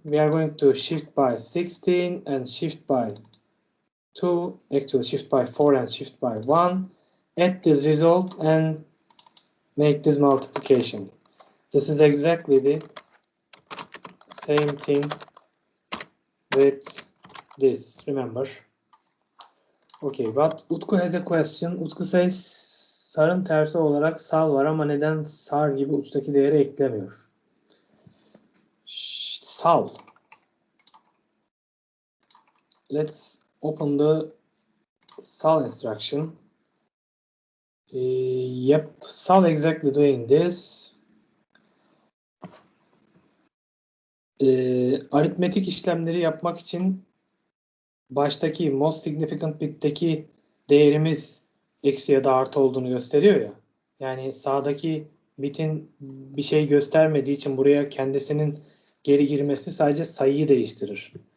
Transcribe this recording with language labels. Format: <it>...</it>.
<en>We are going to shift by 16 and shift by 2, actually shift by 4 and shift by 1, add this result and make this multiplication. This is exactly the same thing with this, remember. Okay, but Utku has a question. Utku says,</en> <tr>sarın tersi olarak sal var ama neden sar gibi uçtaki değeri eklemiyor?</tr> <en>Sal. Let's open the Sol instruction. Yep, Sol exactly doing this.</en> <tr>Aritmetik işlemleri yapmak için baştaki most significant bit'teki değerimiz eksi ya da artı olduğunu gösteriyor ya. Yani sağdaki bitin bir şey göstermediği için buraya kendisinin geri girmesi sadece sayıyı değiştirir.</tr>